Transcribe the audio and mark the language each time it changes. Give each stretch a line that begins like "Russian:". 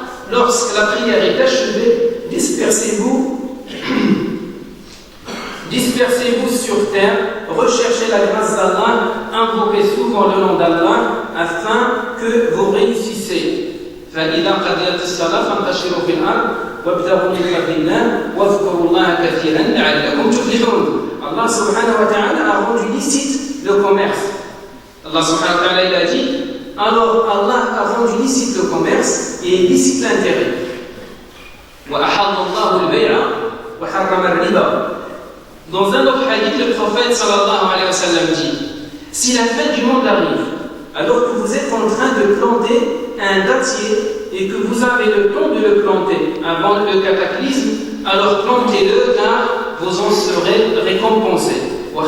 French: Lorsque la prière est achevée, dispersez-vous sur terre, recherchez la grâce d'Allah, invoquez souvent le nom d'Allah afin que vous réussissez.
Arabic: فإذا قضيت الصلاة فانتشروا في الأرض وابتغوا من فضل الله واذكروا الله كثيرا لعلكم تفلحون.
French: Allah subhanahu wa ta'ala a rendu licite le commerce. Allah subhanahu wa ta'ala il a dit alors Allah a rendu licite le commerce et licite l'intérêt.
Arabic: وأحل الله البيع وحرم الربا.
French: Dans un autre hadith, le prophète sallallahu alayhi wa sallam dit si la fin du monde arrive alors que vous êtes en train de planter un dattier et que vous avez le temps de le planter avant le cataclysme, alors plantez-le car vous en serez récompensés.